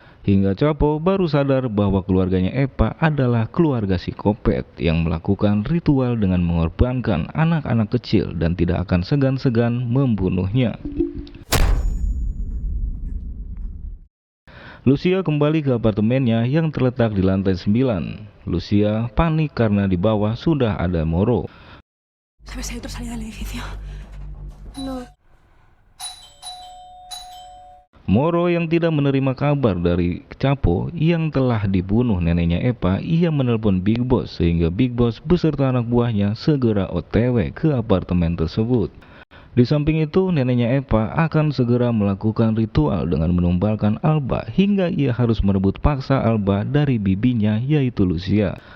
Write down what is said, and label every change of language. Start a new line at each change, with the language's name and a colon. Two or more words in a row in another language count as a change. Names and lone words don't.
Indonesian: Hingga Chapo baru sadar bahwa keluarganya Epa adalah keluarga psikopat yang melakukan ritual dengan mengorbankan anak-anak kecil dan tidak akan segan-segan membunuhnya. Lucia kembali ke apartemennya yang terletak di lantai 9. Lucia panik karena di bawah sudah ada Moro.
Spanish: ¿Sabes si hay otra salida del edificio? No.
Indonesian: Moro yang tidak menerima kabar dari Chapo yang telah dibunuh neneknya Epa, ia menelpon Big Boss sehingga Big Boss beserta anak buahnya segera OTW ke apartemen tersebut. Di samping itu, neneknya Epa akan segera melakukan ritual dengan menumbalkan Alba hingga ia harus merebut paksa Alba dari bibinya yaitu Lucia.